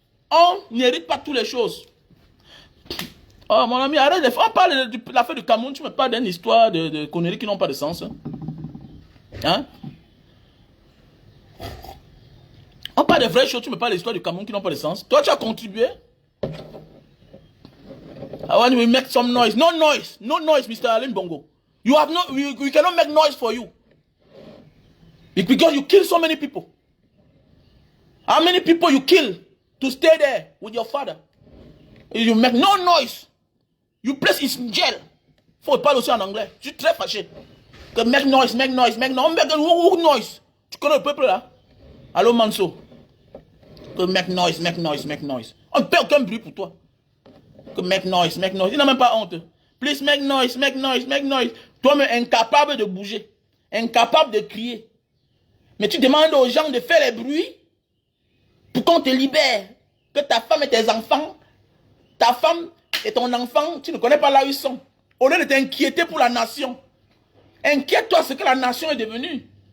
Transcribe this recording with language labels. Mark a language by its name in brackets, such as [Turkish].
[French] On n'hérite pas toutes les choses. Oh mon ami, arrête. On parle de l'affaire du Cameroun. Tu me parles d'une histoire de conneries qui n'ont pas de sens. Hein? On parle de vraies choses. Tu me parles de l'histoire du Cameroun qui n'ont pas de sens. Toi, tu as contribué. [English] I want to make some noise. No noise. No noise, Mr. Alain Bongo. You have no, we cannot make noise for you. It's because you kill so many people. How many people you kill to stay there with your father? You make no noise. You place in jail. [French] Faut parler aussi en anglais. Je suis très fâché. Que [English] make noise, make noise, make noise. Make noise. [French] Tu connais le peuple là? Allô Manso. [English] Que make noise, make noise, make noise. [French] On ne fait aucun bruit pour toi. Que [English] make noise, make noise. [French] Il n'a même pas honte. [English] Please make noise, make noise, make noise. [French] Toi-même incapable de bouger. Incapable de crier. Mais tu demandes aux gens de faire les bruits pour qu'on te libère. Que ta femme et tes enfants, ta femme et ton enfant, tu ne connais pas là où ils sont. Au lieu de t'inquiéter pour la nation. Inquiète-toi ce que la nation est devenue.